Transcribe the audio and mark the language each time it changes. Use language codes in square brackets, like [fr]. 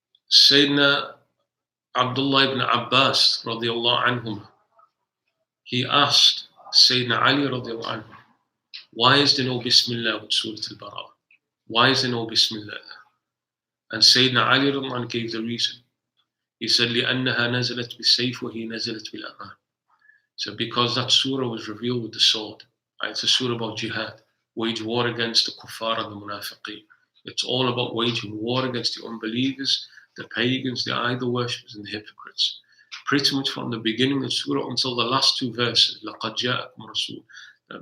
[en] Sayyidina Abdullah ibn Abbas radiallahu anhum, he asked Sayyidina Ali radiallahu anhu, why is there no Bismillah with Surah Al-Bara'ah? Why is there no Bismillah? And Sayyidina Ali radiallahu anhu gave the reason. He said, [ar] لِأَنَّهَا نَزَلَتْ بِالسَّيْفِ وَهِي نَزَلَتْ بِالْأَمَانِ. [en] So because that surah was revealed with the sword. It's a surah about jihad, wage war against the kuffar and the munafiqeen. It's all about waging war against the unbelievers, the pagans, the idol worshippers, and the hypocrites. Pretty much from the beginning of the surah until the last two verses, [ar] لَقَدْ جَاءَكُمْ رَسُولٌ.